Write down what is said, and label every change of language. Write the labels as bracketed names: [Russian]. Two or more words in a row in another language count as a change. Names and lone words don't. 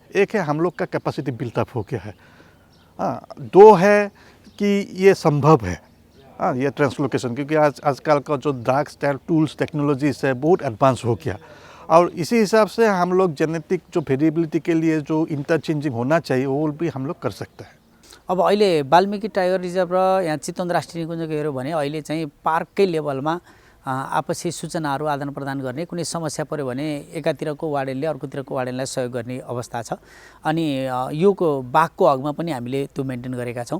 [Hindi] एक है हम लोग का [English] capacity buildup [Hindi] हो गया है, हाँ। 2 है कि ये संभव है, हाँ, ये ट्रांसलोकेशन, क्योंकि आजकल का जो [English] drugs tools technologies [Hindi] है बहुत एडवांस हो गया, और इसी हिसाब से हम लोग जेनेटिक जो वेरिएबिलिटी के लिए जो इंटरचेंजिंग होना चाहिए वो भी हम लोग कर सकते हैं। [Nepali] अब अहिले वाल्मीकि टाइगर रिजर्भ र यहाँ चितवन राष्ट्रिय निकुञ्जको हेऱ्यो भने अहिले चाहिँ पार्ककै लेभलमा आपसी सूचनाहरू आदान प्रदान गर्ने, कुनै समस्या पर्यो भने एकातिरको वार्डेनले अर्कोतिरको वार्डेनलाई सहयोग गर्ने अवस्था छ। अनि यो बाघको हकमा पनि हामीले त्यो मेन्टेन गरेका छौँ।